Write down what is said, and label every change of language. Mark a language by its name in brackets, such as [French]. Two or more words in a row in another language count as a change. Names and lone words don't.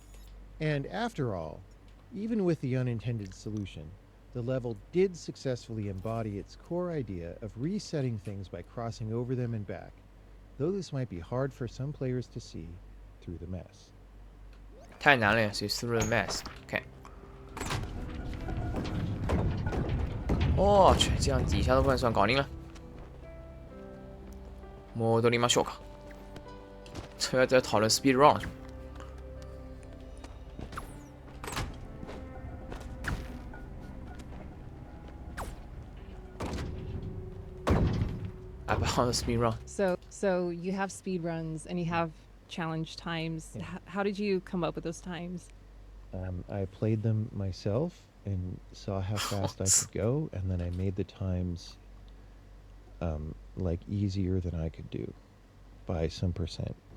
[English] And after all, even with the unintended solution, the level did successfully embody its core idea of resetting things by crossing over them and back, though this might be hard for some players to see through the mess. [Chinese] 太难了 [English] ，see through the mess。OK。 [Chinese] 我去，这样底下的部分算搞定了。 [Japanese] 戻りましょうか。 [Chinese] 这要在讨论 [English] speed run [Chinese] 是吗？ [English] about the speed run. So you have speed runs and you have challenge times. Yeah. How did you come up with those times? I played them myself and saw how fast I could go, and then I made the times like easier than I could do by some percent.